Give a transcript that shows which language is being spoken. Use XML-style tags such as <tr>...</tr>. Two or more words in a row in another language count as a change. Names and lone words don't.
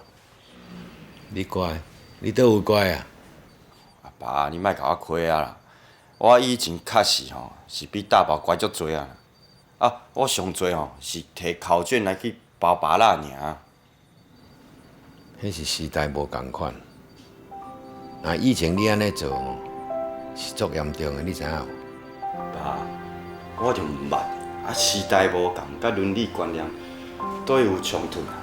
<nan>你乖？你倒有乖啊？阿爸，你莫甲我亏啊啦！我以前确实吼是比大宝乖足多啊。啊，我上多吼是摕考卷来去包芭乐尔。迄是时代无共款。啊，以前你安尼做是足严重的，你知影无？爸，我就毋捌，啊时代无共，甲伦理观念都有冲突啊。</nan>